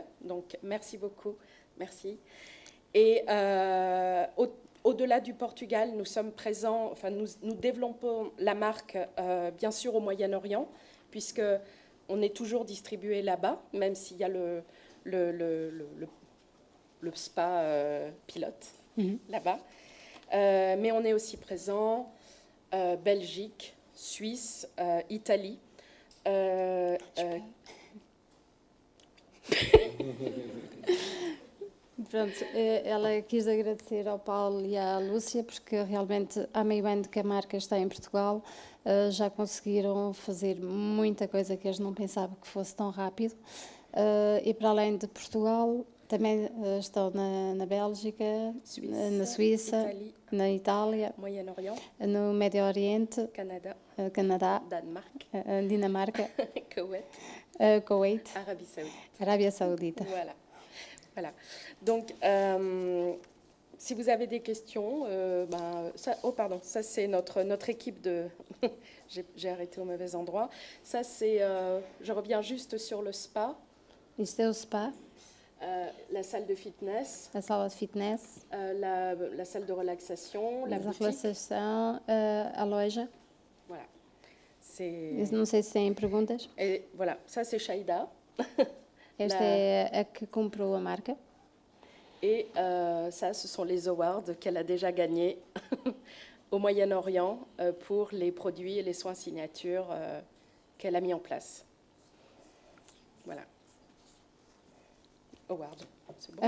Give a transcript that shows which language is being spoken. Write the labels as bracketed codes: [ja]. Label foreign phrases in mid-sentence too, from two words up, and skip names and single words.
[fr] Donc merci beaucoup, merci. Et au-delà du Portugal, nous sommes présents, enfin nous développons la marque bien sûr au Moyen-Orient, puisque on est toujours distribué là-bas, même s'il y a le spa pilote là-bas. Mais on est aussi présent Belgique, Suisse, Italie. [pt] Pronto, ela quis agradecer ao Paulo e à Lúcia, porque realmente há meio ano que a marca está em Portugal, já conseguiram fazer muita coisa que eles não pensavam que fosse tão rápido. E para além de Portugal, também estão na Bélgica, na Suíça, [fr] Italie, [pt] na Itália, [fr] Moyen-Orient, [pt] no Médio Oriente, [fr] Canada, Danemark, Danemark, [pt] Dinamarca, [fr] Koweït, Koweït, Arabie Saoudite. [pt] Arábia Saudita. [fr] Voilà. Voilà. Donc, si vous avez des questions, ça c'est notre équipe de... J'ai arrêté au mauvais endroit. Ça c'est, je reviens juste sur le spa. [pt] Isto é o spa, [fr] La salle de fitness, [pt] a sala de fitness, [fr] la salle de relaxation, la [pt] a [fr] boutique. [pt] relaxação, a loja. [fr] Voilà. [pt] Eu não sei se têm perguntas. [fr] Et voilà, ça c'est Shaida. [pt] Esta é a que comprou a marca. [fr] Et ça, ce sont les awards qu'elle a déjà gagnés au Moyen-Orient pour les produits et les soins signatures qu'elle a mis en place. Voilà. Award. C'est bon?